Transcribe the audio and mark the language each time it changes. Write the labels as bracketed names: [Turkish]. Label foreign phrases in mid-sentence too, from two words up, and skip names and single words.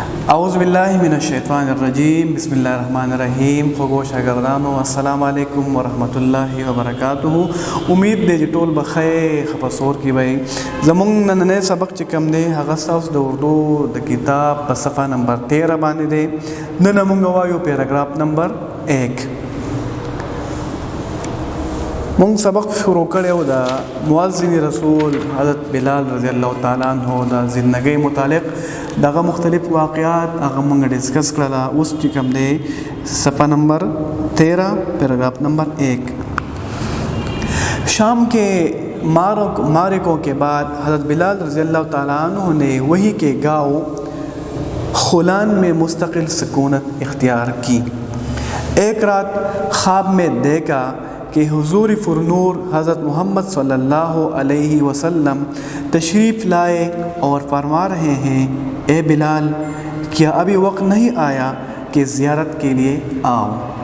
[Arabic] اعوذ باللہ من الشیطان الرجیم، بسم اللہ الرحمن الرحیم۔ [Pashto] خوگو شاگردانو [Arabic] السلام علیکم ورحمۃ اللہ وبرکاتہ۔ [Pashto] امید دے جی ټول بخیر خپسور کی بھائی زمونږ نننی سبق چې کوم دی هغه ستاسو د اردو د کتاب په صفحه نمبر 13 باندې دی۔ نن موږ وایو پیراګراف نمبر 1۔ مونږ سبق شروع کړی د معزن رسول حضرت بلال [Arabic] رضی الله تعالی عنہ [Pashto] د زندګۍ متعلق دغه مختلف واقعات هغه مونږ ڈسکس کړل۔ اوس چې کوم دی صفحه نمبر 13 پیراگراف نمبر 1۔ [Urdu] شام کے معرکوں کے بعد حضرت بلال [Arabic] رضی اللہ تعالیٰ عنہ [Urdu] نے وہی کے گاؤں خولان میں مستقل سکونت اختیار کی۔ ایک رات خواب میں دیکھا کہ حضور فرنور حضرت محمد [Arabic] صلی اللہ علیہ وسلم [Urdu] تشریف لائے اور فرما رہے ہیں، اے بلال، کیا ابھی وقت نہیں آیا کہ زیارت کے لیے آؤ؟